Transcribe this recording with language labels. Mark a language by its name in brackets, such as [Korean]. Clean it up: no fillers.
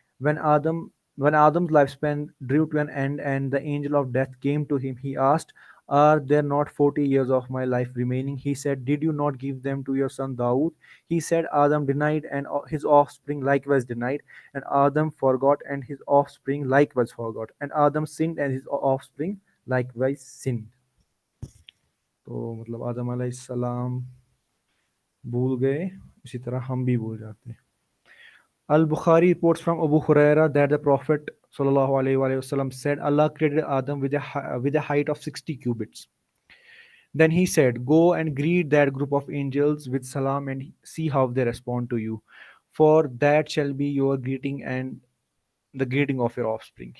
[English] When Adam's lifespan drew to an end and the angel of death came to him, he asked, "Are there not 40 years of my life remaining?" He said, "Did you not give them to your son Dawood?" He said, Adam denied, and his offspring likewise denied, and Adam forgot, and his offspring likewise forgot, and Adam sinned, and his offspring likewise sinned. [Urdu] تو مطلب آدم علیہ السلام بھول گئے اسی طرح ہم بھی بھول جاتے ہیں. [English] Al-Bukhari reports from Abu Huraira that the Prophet sallallahu alaihi wasallam said, Allah created Adam with a height of 60 cubits. Then He said, "Go and greet that group of angels with salam and see how they respond to you, for that shall be your greeting and the greeting of your offspring."